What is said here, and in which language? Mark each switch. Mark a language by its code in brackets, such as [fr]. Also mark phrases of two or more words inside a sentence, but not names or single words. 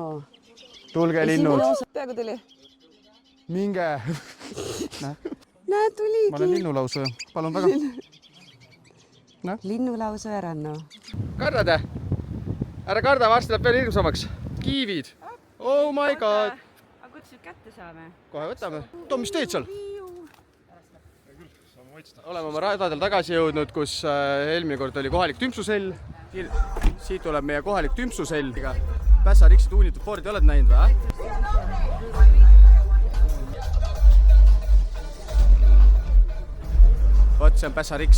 [et] Tulge linnud. Peaaegu tuli. Minge. Näe, tuligi. Ma olen linnulausu, palun väga. Linnulausu ja Ranno. Kardade? Ära karda, varsti läheb veel hirmsamaks. Kiivid. [en] Oh my god. [et] Aga kuidas nüüd kätte saame? Kohe võtame. Tom, mis teed seal? Oleme oma radadel tagasi jõudnud, kus eelmine kord oli kohalik tümpsusell. Siit tuleb meie kohalik tümpsusell. Pässa Riksi tuunitud Fordi oled näinud või? Vot, see on Pässa Riks.